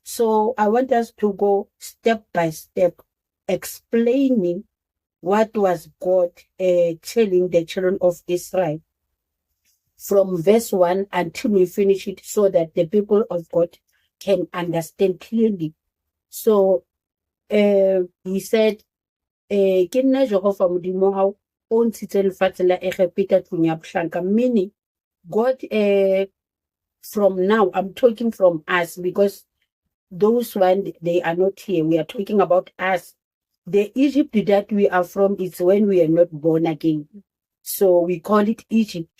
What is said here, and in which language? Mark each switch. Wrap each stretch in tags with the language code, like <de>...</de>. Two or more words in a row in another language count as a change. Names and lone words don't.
<en>So I want us to go step by step, explaining what was God telling the children of Israel from verse 1 until we finish it, so that the people of God can understand clearly. So he said,</en> <st>ke nna Jehova modimo hao o ntshitse lefatshe la Egepeta tlung ya bohlanka,</st> <en>meaning God, from now, I'm talking from us, because those one, they are not here. We are talking about us. The Egypt that we are from is when we are not born again. So we call it Egypt.</en>